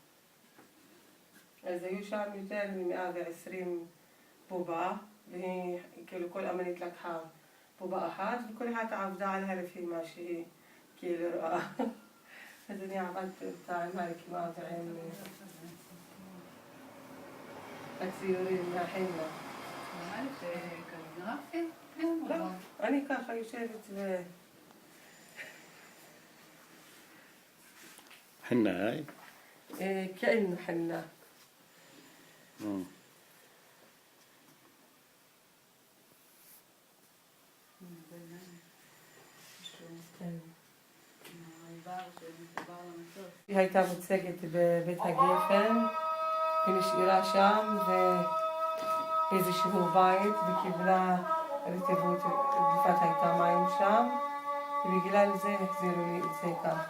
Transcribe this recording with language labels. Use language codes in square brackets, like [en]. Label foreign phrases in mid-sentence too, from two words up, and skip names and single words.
[he] אז היו שם יותר מ-120 בובה, והיא, כאילו כל אמנית לקחה בובה אחת, וכל אחת עבדה עליה לפי מה שהיא כאילו רואה. אז אני עבדתי אותה עם הרקמה ועם הציורים מהחינה. נראה לי שקליגרפיה? כן, לא, אני ככה יושבת ו... [ar] حنة هاي؟ كأنه حنة. [he] היא הייתה מוצגת בבית הגפן, היא נשארה שם באיזשהו בית וקיבלה רטיבות, גופת הייתה מים שם, ובגלל זה החזירו לי את זה ככה.